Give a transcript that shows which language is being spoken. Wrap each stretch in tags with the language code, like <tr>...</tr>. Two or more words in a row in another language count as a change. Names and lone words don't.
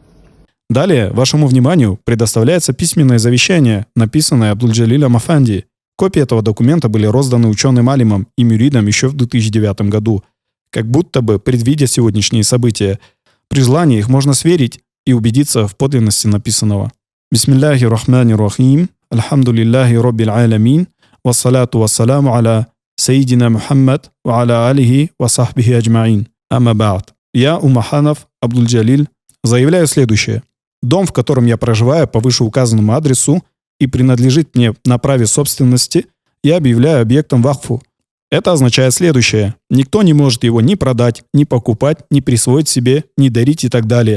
<ru>Далее вашему вниманию предоставляется письменное завещание, написанное Абдуль-Джалилем Афанди. Копии этого документа были розданы ученым-алимам и мюридам еще в 2009 году, как будто бы предвидя сегодняшние события. При желании их можно сверить и убедиться в подлинности написанного.</ru> <ar>بسم الله الرحمن الرحيم، الحمد لله رب العالمين، والصلاة والسلام على سيدنا محمد وعلى آله وصحبه أجمعين. أما بعد.</ar> <ru>Я, Умаханов Абдуль-Джалиль, заявляю следующее. Дом, в котором я проживаю по вышеуказанному адресу и принадлежит мне на праве собственности, я объявляю объектом вакфу. Это означает следующее. Никто не может его ни продать, ни покупать, ни присвоить себе, ни дарить и так далее.</ru>